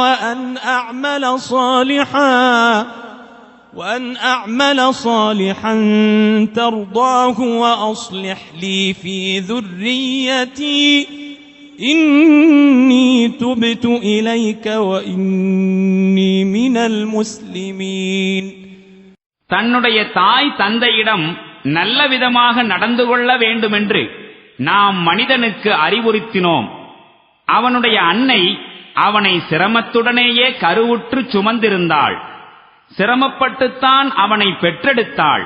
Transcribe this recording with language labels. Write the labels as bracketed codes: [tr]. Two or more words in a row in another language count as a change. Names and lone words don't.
[ar] وأن أعمل صالحا ترضاه وأصلح لي في ذريتي إني تبت إليك وإني من المسلمين. [ta] தன்னுடைய தாய் தந்தையிடம் நல்ல விதமாக நடந்து கொள்ள வேண்டுமென்று நாம் மனிதனுக்கு அறிவுறுத்தினோம். அவனுடைய அன்னை அவனை சிரமத்துடனேயே கருவுற்று சுமந்திருந்தாள். சிரமப்பட்டுத்தான் அவனை பெற்றெடுத்தாள்.